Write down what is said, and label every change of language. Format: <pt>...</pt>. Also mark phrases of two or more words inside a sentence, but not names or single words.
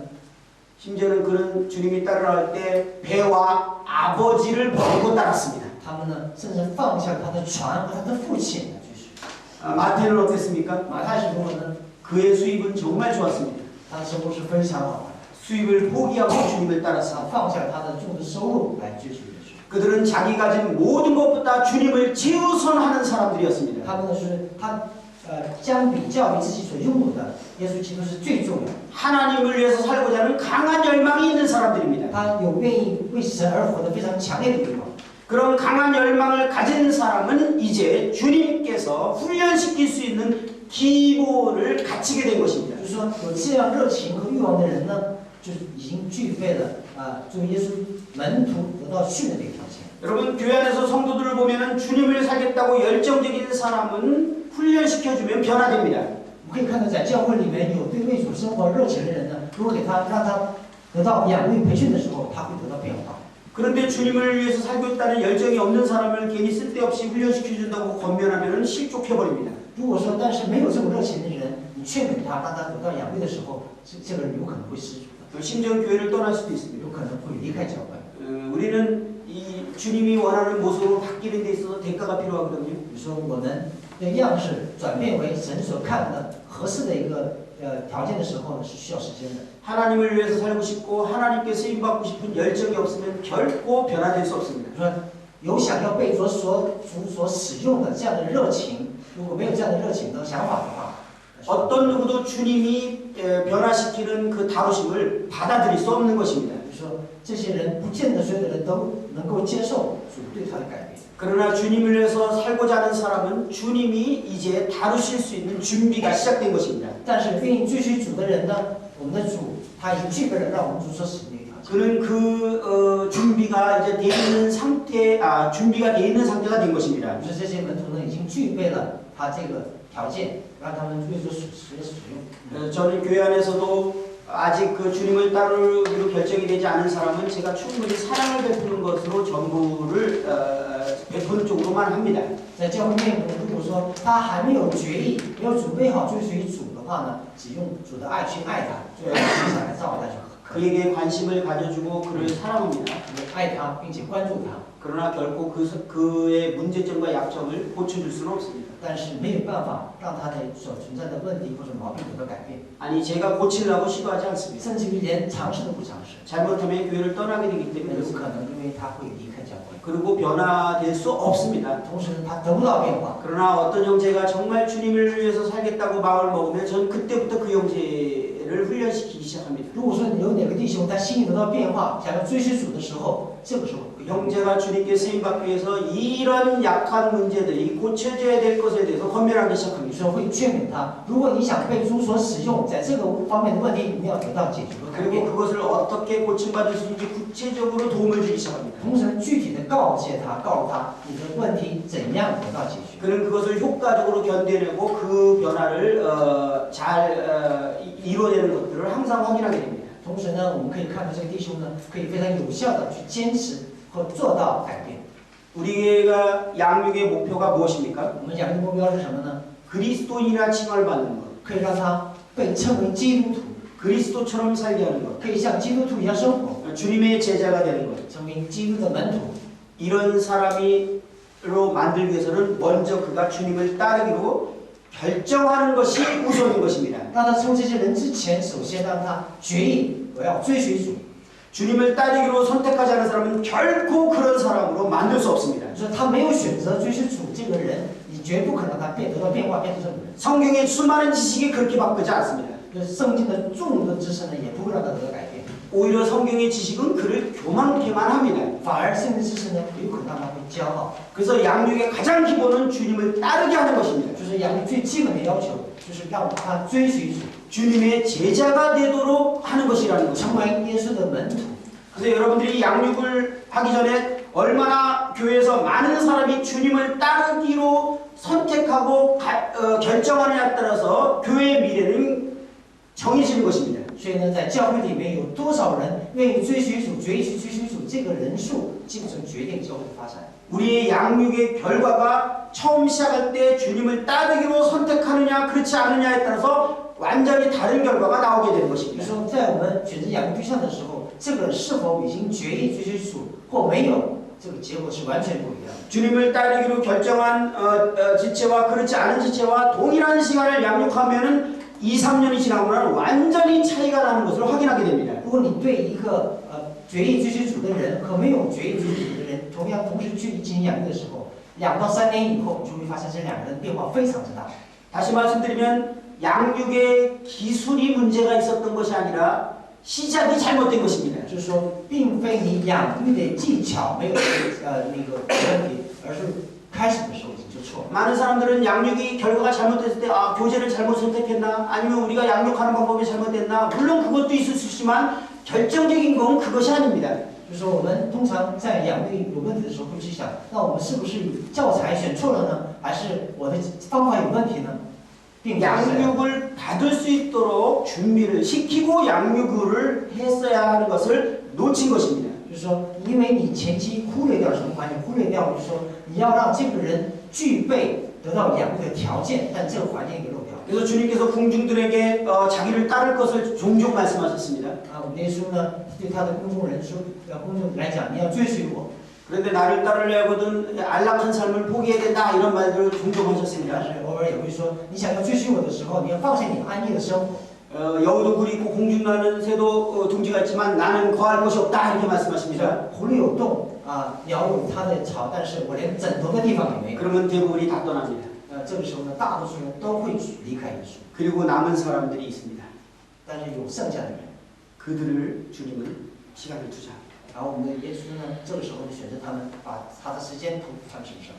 <ko>심지어는 그는 주님이 따르라 할 때 배와 아버지를 버리고 따랐습니다.</ko> <zh>他们呢，甚至放下他的船和他的父亲来追随。</zh> <ko>마태는 어땠습니까?</ko> <zh>马太是如何呢？</zh> <ko>그의 수입은 정말 좋았습니다.</ko> <zh>他的生活是非常好的，</zh> <ko>수입을 포기하고 주님을</ko> <zh>他</zh> <ko>따랐습니다.</ko> <zh>放下他的众的收入来追随耶稣。</zh> <ko>그들은 자기 가진 모든 것보다 주님을 최우선하는 사람들이었습니다.</ko> <zh>他们呢是相比较于自己所拥有的，耶稣基督是最重要的。</zh> <ko>하나님을 위해서 살고자 하는 강한 열망이 있는 사람들입니다.</ko> <zh>他有愿意为神而活的非常强烈的欲望。</zh> <ko>그런 강한 열망을 가진 사람은 이제 주님께서 훈련시킬 수 있는 기본을 갖추게 된 것입니다.</ko> <zh>就是说，有这样热情和欲望的人呢，就是已经具备了作为耶稣门徒得到训练的一个条件。</zh> <ko>여러분 교회 안에서 성도들을 보면은 주님을 살겠다고 열정적인 사람은 훈련시켜주면 변화됩니다.</ko> <zh>我们可以看到，在教会里面有对为主生活热情的人呢，如果让他得到养育培训的时候，他会得到变化。</zh> <ko>그런데 주님을 위해서 살겠다는 열정이 없는 사람을 괜히 쓸데없이 훈련시켜준다고 권면하면 실족해버립니다.</ko> <zh>如果说但是没有这种热情的人，你劝勉他，让他得到养育的时候，这个人有可能会失足的，</zh> <ko>심지어 교회를 떠날 수도 있습니다.</ko> <zh>有可能会离开教会。</zh> <ko>우리는 이 주님이 원하는 모습으로 바뀌는 데 있어서 대가가 필요하거든요.</ko> <zh>比如说，我们的样式转变为神所看的合适的一个条件的时候呢，是需要时间的。</zh> <ko>하나님을 위해서 살고 싶고 하나님께 쓰임받고 싶은 열정이 없으면 결코 변화될 수 없습니다.</ko> <zh>说有想要被主所使用的这样的热情，如果没有这样的热情的想法的话，</zh> <ko>어떤 누구도 주님이 변화시키는 그 다루심을 받아들일 수 없는 것입니다.</ko> <zh>比如说这些人不见得所有的人都能够接受主对他的改变。</zh> <ko>그러나 주님을 위해서 살고자 하는 사람은 주님이 이제 다루실 수 있는 준비가 시작된 것입니다.</ko> <zh>但是愿意追随主的人呢，我们的主他已经具备了让我们主所使用的条件。</zh> <ko>그는 그 준비가 이제 돼 있는 상태, 준비가 돼 있는 상태가 된 것입니다.</ko> <zh>就是这些门徒呢，已经具备了他这个条件，让他们为主使用。</zh> <ko>저는 교회 안에서도 아직 그 주님을 따르기로 결정이 되지 않은 사람은 제가 충분히 사랑을 베푸는 것으로 전부를 베푸는 쪽으로만 합니다.</ko> <zh>在教会内部，如果说他还没有决意、没有准备好追随主的话呢，只用主的爱去爱他，最后接下来照顾他就可以。</zh> <ko>그에게 관심을 가져주고 그를 사랑합니다.</ko> <zh>爱他，并且关注他，</zh> <ko>그러나 결코 그의 문제점과 약점을 고쳐줄 수는 없습니다.</ko> <zh>但是没有办法让他的所存在的问题或者毛病得到改变，</zh> <ko>아니 제가 고치려고 시도하지 않습니다.</ko> <zh>甚至于连尝试都不尝试，</zh> <ko>잘못하면 교회를 떠나게 되기</ko> <zh>那</zh> <ko>때문에</ko> <zh>有</zh> <ko>그렇습니다.</ko> <zh>可能因为他会离开教会，</zh> <ko>그리고 변화될 수 없습니다.</ko> <zh>同时他得不到变化。</zh> <ko>그러나 어떤 형제가 정말 주님을 위해서 살겠다고 마음을 먹으면 전 그때부터 그 형제를 훈련시키기 시작합니다.</ko> <zh>如果说有哪个弟兄他心里得到变化，想要追随主的时候，这个时候</zh> <ko>그 형제가 주님께 쓰임받기 위해서 이런 약한 문제들이 고쳐져야 될 것에 대해서 권면하기</ko> <zh>有</zh> <ko>시작합니다.</ko> <zh>时候会劝勉他，如果你想被主所使用，在这个方面的问题，你要得到解决和改</zh> <ko>그리고</ko> <zh>变。</zh> <ko>그것을 어떻게 고침받을 수 있는지 구체적으로 도움을 주기 시작합니다.</ko> <zh>同时具体的告诉他你的问题怎样得到解决。</zh> <ko>그는 그것을 효과적으로 견뎌내고 그 변화를 잘 이루어내는 것들을 항상 확인하게 됩니다.</ko> <zh>同时呢，我们可以看到这个弟兄呢，可以非常有效的去坚持和做到改变。</zh> <ko>우리가 양육의 목표가 무엇입니까?</ko> <zh>我们养育目标是什么呢？</zh> <ko>그리스도인이라 칭을 받는 것.</ko> <zh>可以让他被称为基督徒，</zh> <ko>그리스도처럼 살게 하는 것,</ko> <zh>可以像基督徒一样生活，</zh> <ko>주님의 제자가 되는 것.</ko> <zh>成为基督的门徒。</zh> <ko>이런 사람이로 만들기 위해서는 먼저 그가 주님을 따르기로 결정하는 것이 우선인 것입니다.</ko> <zh>让他成为这些人之前，首先让他决意我要追随主。</zh> <ko>주님을 따르기로 선택하지 않은 사람은 결코 그런 사람으로 만들 수 없습니다.</ko> <zh>就是他没有选择追随主这个人，你绝不可能让他得到变化，变成这种人。</zh> <ko>성경의 수많은 지식이 그렇게 바꾸지 않습니다.</ko> <zh>就是圣经的众多知识呢，也不会让他得到改变，</zh> <ko>오히려 성경의 지식은 그를 교만케만 합니다.</ko> <zh>反而圣经知识呢，有可能让他会骄傲。</zh> <ko>그래서 양육의 가장 기본은 주님을 따르게 하는 것입니다.</ko> <zh>就是养育最基本的要求，就是让他追随主，</zh> <ko>주님의 제자가 되도록 하는 것이라는</ko> <zh>成</zh> <ko>것입니다.</ko> <zh>为耶稣的门徒。</zh> <ko>그래서 여러분들이 양육을 하기 전에 얼마나 교회에서 많은 사람이 주님을 따르기로 선택하고 결정하느냐에 따라서 교회의 미래는 정해지는 것입니다.</ko> <zh>所以呢，在教会里面有多少人愿意追随主、决意去追随主，这个人数基本上决定教会的发展。</zh> <ko>우리의 양육의 결과가 처음 시작할 때 주님을 따르기로 선택하느냐 그렇지 않느냐에 따라서 완전히 다른 결과가 나오게 되는</ko> <zh>比如</zh> <ko>것입니다.</ko> <zh>说，在我们选择养育对象的时候，这个人是否已经决意追随主或没有，这个结果是完全不一样的。</zh> <ko>주님을 따르기로 결정한 지체와 그렇지 않은 지체와 동일한 시간을 양육하면은 2, 3년이 지나고 나면 완전히 차이가 나는 것을 확인하게 됩니다.</ko> <zh>如果你对一个决意追随主的人和没有决意追随主的人，同样同时去进行养育的时候，2到3年以后，你就会发现这两个人变化非常之大。</zh> <ko>다시 말씀드리면 양육의 기술이 문제가 있었던 것이 아니라 시작이 잘못된 것입니다.</ko> <zh>就是说，并非你养育的技巧没有那个问题，而是开始的时候你就错了。</zh> <ko>많은 사람들은 양육이 결과가 잘못됐을 때 교재를 잘못 선택했나 아니면 우리가 양육하는 방법이 잘못됐나 물론 그것도 있을 수 있지만 결정적인 건 그것이 아닙니다.</ko> <zh>就是说，我们通常在养育有问题的时候会去想，那我们是不是教材选错了呢？还是我的方法有问题呢？并不是这样。</zh> <ko>양육을 받을 수 있도록 준비를 시키고 양육을 했어야 하는 것을 놓친 것입니다.</ko> <zh>就是说，因为你前期忽略掉什么环境，忽略掉就是说，你要让这个人具备得到养育的条件，但这个环境给漏掉。</zh> <ko>그래서 주님께서 궁중들에게 자기를 따를 것을 종종 말씀하셨습니다.</ko> <zh>我们耶稣呢，对他的公众人说，公众来讲，你要追随我。</zh> <ko>그런데 나를 따르려거든 안락한 삶을 포기해야 된다 이런 말들을 종종</ko> <zh>但</zh> <ko>하셨습니다.</ko> <zh>是偶尔也会说，你想要追随我的时候，你要放下你安逸的生活。</zh> <ko>여우도 굴이 있고 공중 나는 새도 둥지가 있지만 나는 거할 곳이 없다 이렇게 말씀하십니다.</ko> <zh>狐狸有洞鸟有它的巢，但是我连枕头的地方也没有。</zh> <ko>그러면 대부분이 다 떠납니다.</ko> <zh>这个时候呢，大多数人都会离开耶稣，</zh> <ko>그리고 남은 사람들이 있습니다.</ko> <zh>但是有剩下的人，</zh> <ko>그들을 주님은 시간을 투자.</ko> <zh>然后我们的耶稣呢，这个时候就选择他们，把他的时间投他们身上，</zh>